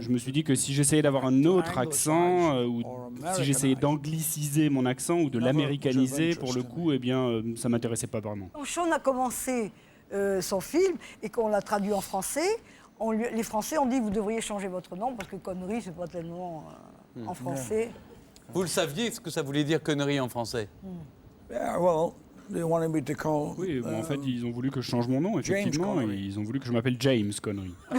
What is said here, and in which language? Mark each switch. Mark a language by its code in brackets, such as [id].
[fr] je me suis dit que si j'essayais d'avoir un autre accent, ou si j'essayais d'angliciser mon accent ou de l'américaniser, pour le coup, eh bien, ça m'intéressait pas vraiment. Quand Sean a commencé son film et qu'on l'a traduit en français, les Français ont dit vous devriez changer votre nom parce que connerie, c'est pas tellement en français. Vous le saviez ce que ça voulait dire connerie en français? [en] Yeah, well, they wanted me to call. [fr] Oui, bon, en fait, ils ont voulu que je change mon nom, [en] James [fr] effectivement, et [en] Connery. [fr] ils ont voulu que je m'appelle James Connery.